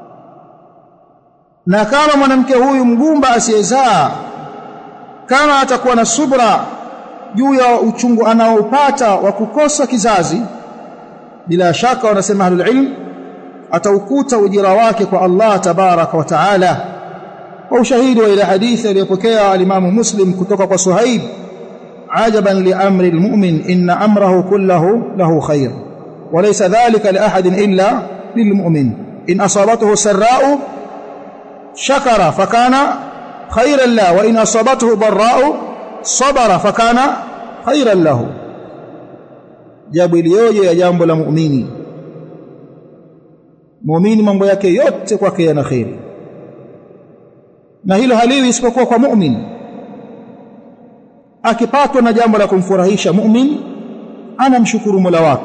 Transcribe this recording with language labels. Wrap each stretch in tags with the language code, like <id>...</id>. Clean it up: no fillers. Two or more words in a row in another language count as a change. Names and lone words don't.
<sw>Na kama mwanamke huyu mgumba asiyezaa, kama atakuwa na subra juu ya uchungu anaopata wa kukosa kizazi, bila shaka wanasema</sw> <ar>أهل العلم,</ar> <sw>ataukuta ujira wake kwa</sw> <ar>الله تبارك وتعالى.</ar> <sw>Kwa ushahidi wa ile hadithi aliyopokea al-Imam Muslim kutoka kwa Suhaib,</sw> <ar>عجبا لأمر المؤمن إن أمره كله له خير وليس ذلك لأحد إلا للمؤمن إن أصابته سراء شكر فكان خيرا له وإن أصابته ضراء صبر فكان خيرا له.</ar> <sw>Jambo iliyoje ya jambo la muumini. Muumini mambo yake yote kwake yana khairi, na hilo haliwi isipokuwa kwa muumini. Akipatwa na jambo la kumfurahisha muumini, anamshukuru Mola wake.</sw>